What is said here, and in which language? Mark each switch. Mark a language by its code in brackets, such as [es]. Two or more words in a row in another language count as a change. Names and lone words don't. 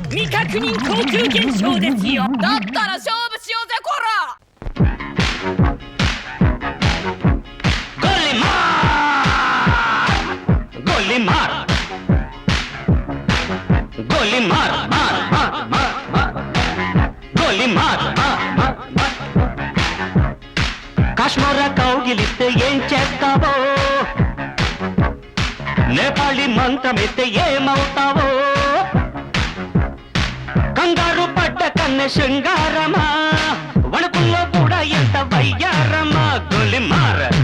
[ja] 未確認航空現象ですよ。だったら勝負しようぜこら。 [hi] गोली मार गोली मार मार मार मार मार गोली मार मार मार मार [te] కాశ్మీర కౌగిలిస్తే ఏం చేస్తావో నేపాళీ మంత్రమిస్తే ఏమవుతావో కంగారు పడ్డ కన్నె శృంగారమా వణుకుల్లో కూడా ఎంత వయ్యారమా [hi] गोली मार